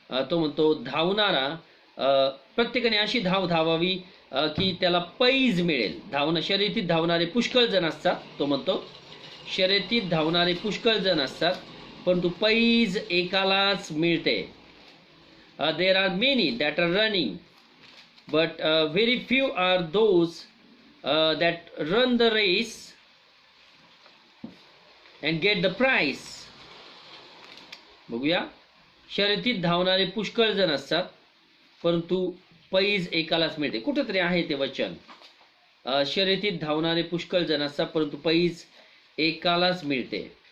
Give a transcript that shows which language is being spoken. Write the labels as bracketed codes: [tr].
[mr] तो म्हणतो, धावणारा प्रत्येकाने अशी धाव धावावी की त्याला पैज मिळेल. शर्यतीत धावणारे पुष्कळ जण असतात. तो म्हणतो, शर्यतीत धावणारे पुष्कळ जण असतात, परंतु पैज एकालाच मिळते. [en] There are many that are running, but very few are those that run the race and get the prize. [mr] बघूया, शर्यतीत धावणारे पुष्कळ जण असतात, परंतु पैज एकालाच मिळते. कुठेतरी आहे ते वचन, शर्यतीत धावणारे पुष्कळ जण असतात, परंतु पैज एकालाच मिळते.